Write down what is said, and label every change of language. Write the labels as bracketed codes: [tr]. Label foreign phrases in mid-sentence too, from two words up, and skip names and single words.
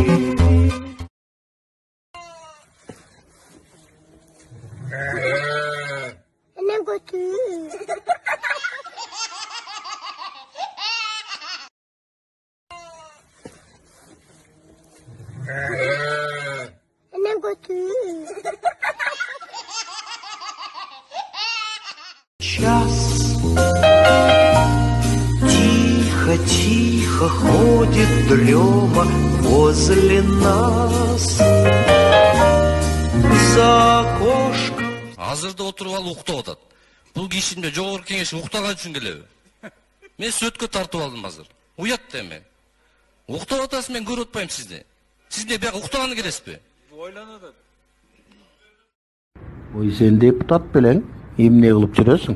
[tr] Annem kötü. Annem kötü. [ru] Час тихо-тихо ходит дрема возле нас за окошком. [ky] Азырда отуруп алып уктап атат. Бул кишимде жогорку кеңеш уктаган үчүн келеби? Мен сөткө тартып алдым азыр. Уят деме. Уктап атасыз, мен көрүп атпайм сизди. Сиз не бияка уктаганы келесизби? Ойланат. Ой, сен депутат белең, эмне кылып жүрөсүң?